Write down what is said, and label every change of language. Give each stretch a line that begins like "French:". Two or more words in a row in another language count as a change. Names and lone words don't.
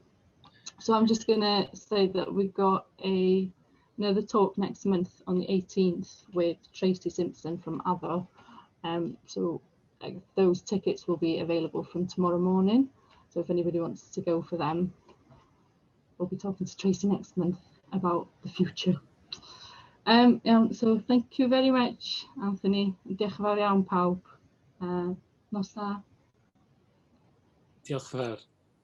English: So I'm just going to say that we've got another talk next month on the 18th with Tracy Simpson from Other. So those tickets will be available from tomorrow morning. So if anybody wants to go for them, we'll be talking to Tracy next month about the future. So thank you very much, Anthony.
Welsh: Diolch yn fawr iawn pawb. Nos da. Diolch yn fawr.